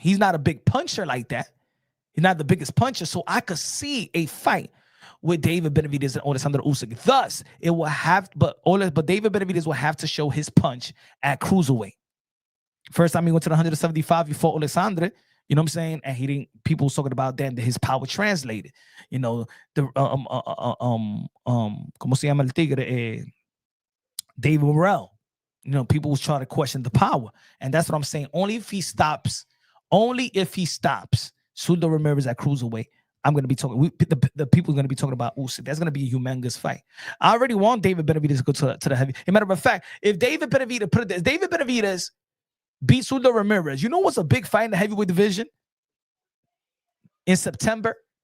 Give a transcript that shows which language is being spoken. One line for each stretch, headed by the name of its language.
English: He's not a big puncher like that. He's not the biggest puncher. So I could see a fight with David Benavidez and Alexander Usyk. Thus, it will have, but David Benavidez will have to show his punch at cruiserweight. First time he went to the 175, he fought Alexander. You know what I'm saying? And he didn't. People was talking about then that his power translated. You know, the
Spanish: ¿cómo se llama el tigre?
English: David Morrell. You know, people was trying to question the power, and that's what I'm saying. Only if he stops Sudo Ramirez at cruiserweight, I'm going to be talking. The people are going to be talking about Usyk. That's going to be a humongous fight. I already want David Benavidez to go to the heavy. As a matter of fact, if David Benavidez beats Sudo Ramirez, you know what's a big fight in the heavyweight division in September?